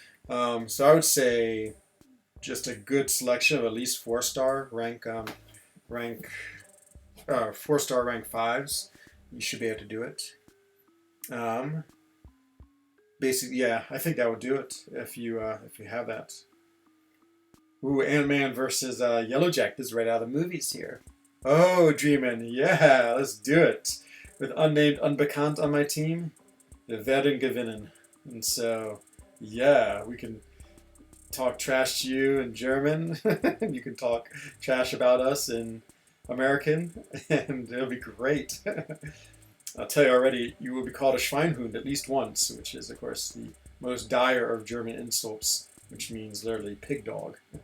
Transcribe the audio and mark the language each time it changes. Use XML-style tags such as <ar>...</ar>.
<en>So I would say just a good selection of at least 4-star rank 4-star rank 5s. You should be able to do it. Basically, yeah, I think that would do it if you have that. Ooh, Ant-Man versus Yellowjack. This is right out of the movies here. Oh, Dreamin', yeah, let's do it. With unnamed, unbekannt on my team,</en> <de>wir werden gewinnen.</de> <en>And so, yeah, we can talk trash to you in German, and you can talk trash about us in American, and it'll be great. I'll tell you already, you will be called a Schweinhund at least once, which is, of course, the most dire of German insults, which means literally pig dog.</en>